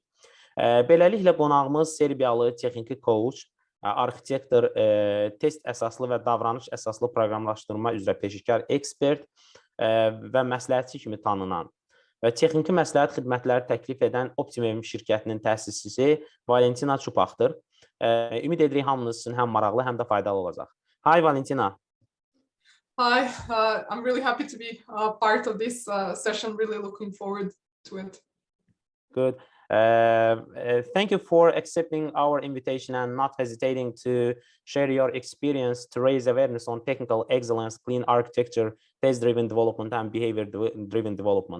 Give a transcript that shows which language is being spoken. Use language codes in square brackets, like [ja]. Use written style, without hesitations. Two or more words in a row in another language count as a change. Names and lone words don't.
[az] Beləliklə, qonağımız Serbiyalı texniki coach, arxitektor, test əsaslı və davranış əsaslı proqramlaşdırma üzrə peşəkar ekspert və məsləhətçi kimi tanınan və texniki məsləhət xidmətləri təklif edən Optimum şirkətinin təsisçisi Valentina Cupacdır. Ümid edirik hamınız üçün həm maraqlı, həm də faydalı olacaq. [en] Hi Valentina. Hi, I'm really happy to be part of this session. Really looking forward to it. Good. Thank you for accepting our invitation and not hesitating to share your experience to raise awareness on technical excellence, clean architecture, test-driven development, and behavior-driven development.